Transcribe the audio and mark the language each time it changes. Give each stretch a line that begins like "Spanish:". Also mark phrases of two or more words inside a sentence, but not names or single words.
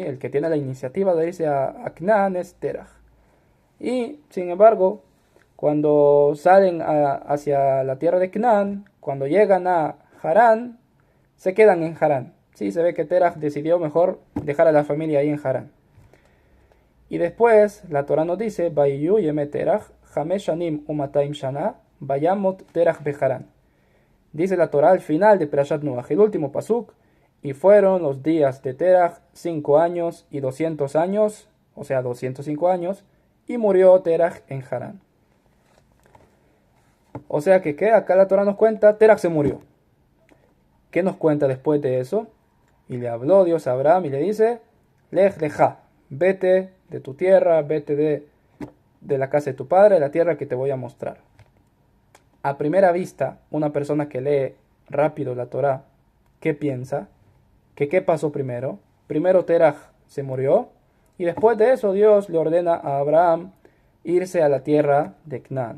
Spanish: El que tiene la iniciativa de irse a Canaán es Terach. Y sin embargo, cuando salen hacia la tierra de Canaán, cuando llegan a Harán, se quedan en Harán. Sí, se ve que Terach decidió mejor dejar a la familia ahí en Harán. Y después la Torah nos dice:
Hebrew: ויהיו ימי תרח, חמש שנים ומאתים שנה, וימת תרח בחרן.
Spanish: Dice la Torah al final de Perashat Noach, el último pasuk: y fueron los días de Terach 5 años y 200 años, o sea 205 años, y murió Terach en Harán. O sea que acá la Torah nos cuenta, Terach se murió. ¿Qué nos cuenta después de eso? Y le habló Dios a Abraham y le dice:
Hebrew: לך לך,
Spanish: vete de tu tierra, vete de la casa de tu padre, la tierra que te voy a mostrar. A primera vista, una persona que lee rápido la Torah, ¿qué piensa? ¿Que qué pasó primero? Primero Terach se murió, y después de eso Dios le ordena a Abraham irse a la tierra de Canaán.